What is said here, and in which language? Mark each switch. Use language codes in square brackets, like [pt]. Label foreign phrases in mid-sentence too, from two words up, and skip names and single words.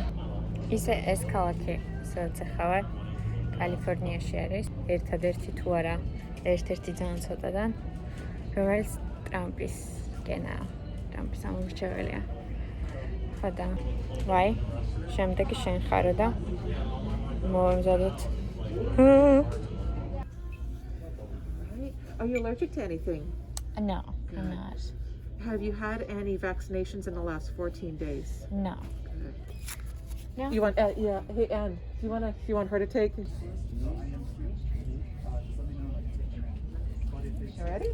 [ka] ისე ეს ქალაქი, სადაც ახავარ, კალიფორნიაში არის. ერთადერთი თუ არა, ერთ-ერთი ძალიან ცოტადან, რომელიც ტრამპის გენაა. ტრამპის ამორჩეველია. ხოდა, ვაი, შემდეგი შენ ხარო და მოვემზადოთ. [en] Are you allergic to anything? No, I'm not. Have you had any vaccinations in the last 14 days? No. No. You want? Yeah. Hey, Anne. You want her to take? You ready?